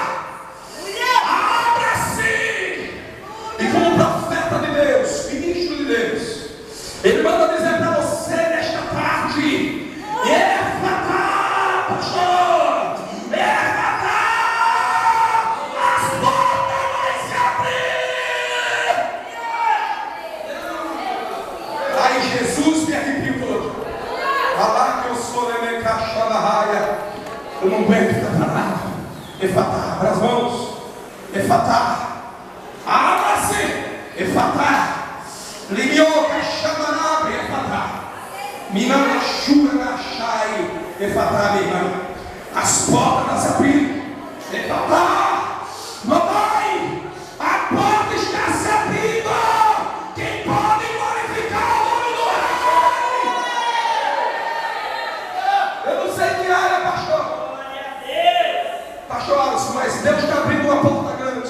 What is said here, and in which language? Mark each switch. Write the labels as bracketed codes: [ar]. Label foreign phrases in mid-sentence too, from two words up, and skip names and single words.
[pt] Ele manda dizer para você nesta tarde: Efatá, pastor, Efatá, as portas vão se abrir. Aí Jesus me arrepiou todo. Alá que eu sou raia. Eu não aguento ficar parado. Efatá, abra as mãos. Efatá, abra-se. Efatá. Limioca chamarabre, Efatá. Minana chura chai, Efatá, minha irmã. As portas se abriram. Efatá. Mamãe, a porta está se abrindo. Quem pode glorificar o nome do Rei? Eu não sei que área, pastor. Pastor Alisson, mas Deus está abrindo uma porta grande.